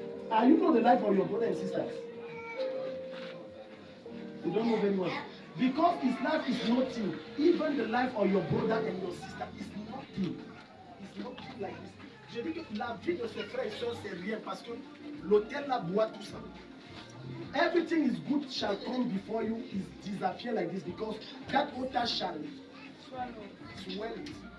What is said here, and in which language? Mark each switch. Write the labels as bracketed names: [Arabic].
[English] Are you know the life of your brother and sisters? You don't know very well. Because his life is nothing. Even the life of your brother and your sister is nothing. It's nothing like this. [French] Je dis que la vie de ses frères et sœurs, c'est rien parce que l'autel la boit tout ça. [English] Everything is good shall come before you is disappear like this because that altar shall swallow it.